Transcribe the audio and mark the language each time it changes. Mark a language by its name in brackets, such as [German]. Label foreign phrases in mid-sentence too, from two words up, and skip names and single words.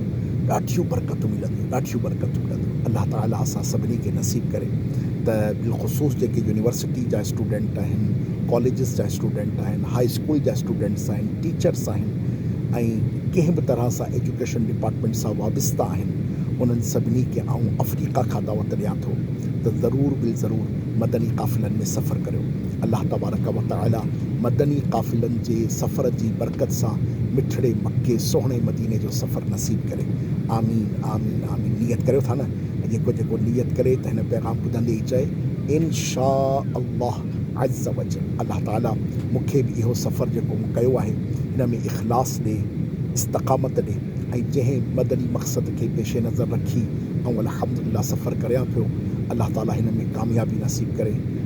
[Sindhi] ॾाढियूं बरकतूं मिलंदियूं, ॾाढियूं बरकतूं मिलंदियूं। अल्लाह ताला असां सभिनी खे नसीब करे त बिलख़ुसूस जेके यूनिवर्सिटी जा स्टूडेंट आहिनि, कॉलेजिस जा स्टूडेंट आहिनि, [English] high school [Sindhi] जा स्टूडेंट्स आहिनि, टीचर्स आहिनि, ऐं कंहिं बि तरह सां [English] education department [Sindhi] सां वाबस्ता आहिनि, उन्हनि सभिनी खे आऊं अफ्रीका खां दावत ॾियां थो त ज़रूरु बिल ज़रूरु मदनी काफ़िलनि में सफ़र करियो। अल्लाह तबारक व तआला मदनी काफ़िलनि जे सफ़र जी बरकत सां मिठड़े मके सोहणे मदीने जो सफ़र नसीब करे। [Arabic] آمين آمين آمين. [Sindhi] नियत करियो था न, जेको जेको नियत करे त हिन पैगाम ॿुधंदे ई चए [Arabic] إن شاء الله عز وجل. [Sindhi] अल्लाह ताला मूंखे बि इहो सफ़र जेको मूं कयो आहे हिन में इख़लास ॾे, इस्तक़ामत ॾे, ऐं जंहिं मदनी मक़सद खे पेश नज़र रखी ऐं अल्हम्दुलिल्लाह सफ़र करियां पियो, अल्लाह ताला हिन में कामयाबी नसीब करे।